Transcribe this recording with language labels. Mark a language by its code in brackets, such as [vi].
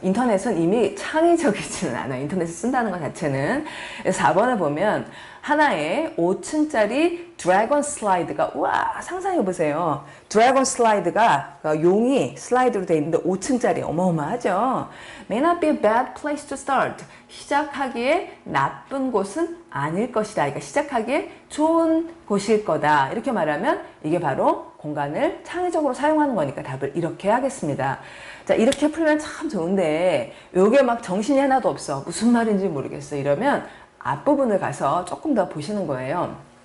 [ko] 인터넷은 이미 창의적이지는 않아요. 인터넷을 쓴다는 것 자체는. 4번을 보면 하나의 5층짜리 드래곤 슬라이드가, 우와, 상상해보세요. 드래곤 슬라이드가, 용이 슬라이드로 되어 있는데 5층짜리 어마어마하죠. [en] May not be a bad place to start. [ko] 시작하기에 나쁜 곳은 아닐 것이다. 그러니까 시작하기에 좋은 곳일 거다. 이렇게 말하면 이게 바로 공간을 창의적으로 사용하는 거니까 답을 이렇게 하겠습니다. 자, 이렇게 풀면 참 좋은데 요게 막 정신이 하나도 없어. 무슨 말인지 모르겠어. 이러면 앞부분을 가서 조금 더 보시는 거예요.